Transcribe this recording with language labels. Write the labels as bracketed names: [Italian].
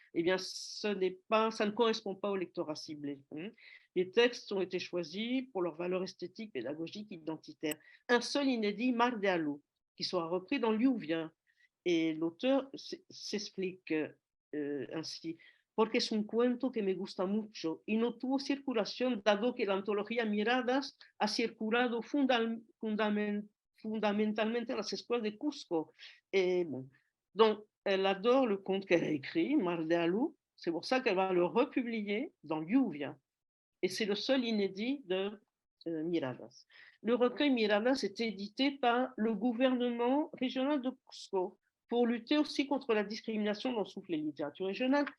[French] Eh bien, ça ne correspond pas au lectorat ciblé. Les textes ont été choisis pour leur valeur esthétique, pédagogique, identitaire. Un seul inédit, Mar de Alou, qui sera repris dans Lluvia. Et l'auteur s'explique ainsi. [Spanish] Porque es un cuento que me gusta mucho y no tuvo circulación dado que la antología Miradas ha circulado [French] fondamentalement dans les [Spanish] escuelas de Cusco. [French] Et bon. Donc, elle adore le conte qu'elle a écrit, Mar de Alou. C'est pour ça qu'elle va le republier dans Lluvia. Et c'est le seul inédit de Miradas. Le recueil Miradas est édité par le gouvernement régional de Cusco pour lutter aussi contre la discrimination dont souffrent les littératures régionales.